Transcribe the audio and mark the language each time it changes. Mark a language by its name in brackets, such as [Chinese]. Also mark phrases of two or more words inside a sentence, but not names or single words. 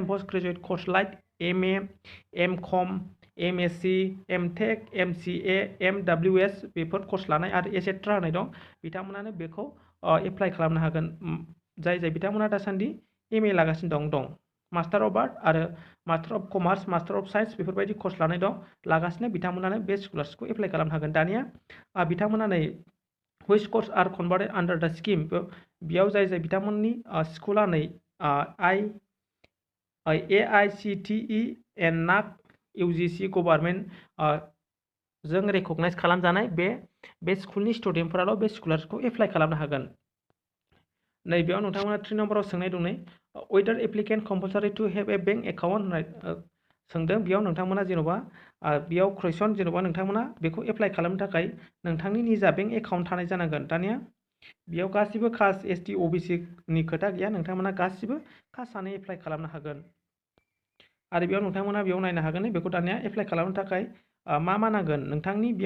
[English] post graduate course like MA MCOM MSc MTech MCA MWS [Bodo] बेफोर कर्स लानाय आरो एसेट्रा होनाय दं बिथांमोनानो बेखौ एप्लाइ खालामनो हागोन जाय बिथांमोना दासान्दि MA लागासिनो दं [English] master of art [Bodo] आरो [English] master of commerce master of science [Bodo] बेफोरबायदि कर्स लानाय दं लागासिनो बिथांमोनानो बे स्कलारशिपखौ एप्लाइ खालामनो हागोन दानिया बिथांमोना नै [English] which course are converted under the scheme [Bodo] बेयाव जाय बिथांमोननि स्कुला नै AICTE and NAC UGC गभर्नमेन्ट जों रेकगनाइज खालामजानाय बे स्कुलनि स्टुडेन्टफोराल' बे स्कलारशिपखौ एप्लाइ खालामनो हागोन नै बेयाव नोंथांमोना 3 नम्बराव सोंनाय दं नै [English] whether applicant compulsory to have a bank account [Bodo] होननाय सोंदों बेयाव नोंथांमोना जेन'बा बेयाव कुइसन जेन'बा नोंथांमोना बेखौ एप्लाइ खालामनो थाखाय नोंथांनि निजा [English] bank account [Bodo] थानाय जानांगोन दानिया बेयाव गासिबो कास्ट ST OBC नि खोथा गैया नोंथांमोना गासिबो कास्टआनो एप्लाइ खालामनो हागोन आरो बेयाव नोंथांमोना बेयाव नायनो हागोन बेखौ दानिया एप्लाइ खालामनो थाखाय मा नांगोन नोंथांनि बेयाव